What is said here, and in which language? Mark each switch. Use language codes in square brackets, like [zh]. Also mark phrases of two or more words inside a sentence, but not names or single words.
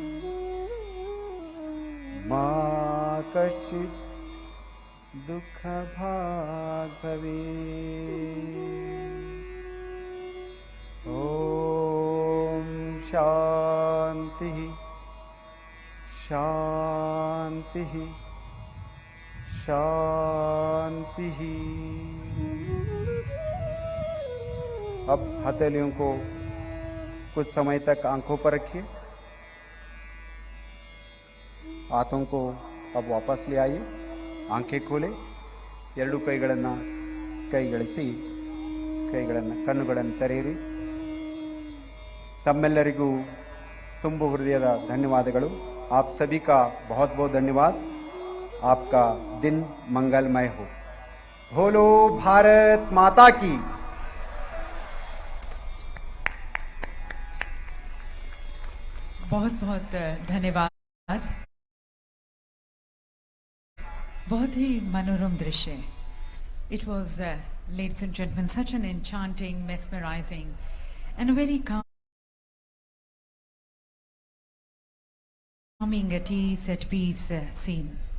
[sa] मा कश्चित् दुःख भाग् भवेत्। ॐ शान्तिः शान्तिः शान्तिः। [hi] अब हथेलियों को कुछ समय तक आंखों पर रखिए। हाथों को अब वापस ले आइए। आंखें खोले। [kn] ಎರಡು ಕೈಗಳನ್ನು ಕೈಗಳಿಸಿ ಕಣ್ಣುಗಳನ್ನು ತೆರೆಯಿರಿ। ತಮ್ಮೆಲ್ಲರಿಗೂ ತುಂಬು ಹೃದಯದ ಧನ್ಯವಾದಗಳು। [hi] आप सभी का बहुत बहुत धन्यवाद। आपका दिन मंगलमय हो। बोलो भारत माता की। बहुत बहुत धन्यवाद। बहुत ही मनोरम दृश्य। [en] It was, ladies and gentlemen, such an enchanting, mesmerizing and a very calming, at ease, at peace scene.